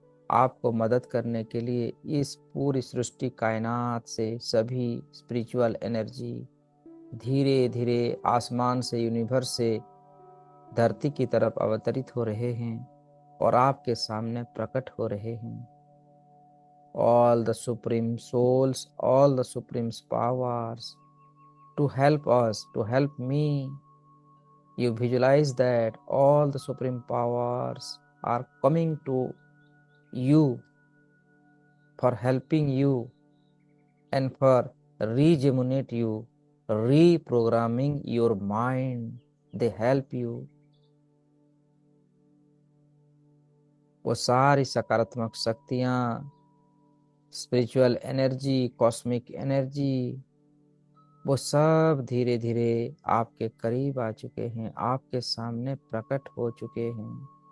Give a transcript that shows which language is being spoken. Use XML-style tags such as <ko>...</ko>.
<hi>आपको मदद करने के लिए इस पूरी सृष्टि कायनात से सभी स्पिरिचुअल एनर्जी धीरे धीरे आसमान से, यूनिवर्स से धरती की तरफ अवतरित हो रहे हैं और आपके सामने प्रकट हो रहे हैं।</hi> <en>All the supreme souls, all the supreme powers to help us, to help me. You visualize that all the supreme powers are coming to you for helping you and for rejuvenate you, reprogramming your mind. They help you।</en> <hi>वो सारी सकारात्मक शक्तियाँ, spiritual energy, cosmic energy, वो सब धीरे धीरे आपके करीब आ चुके हैं, आपके सामने प्रकट हो चुके हैं।</hi>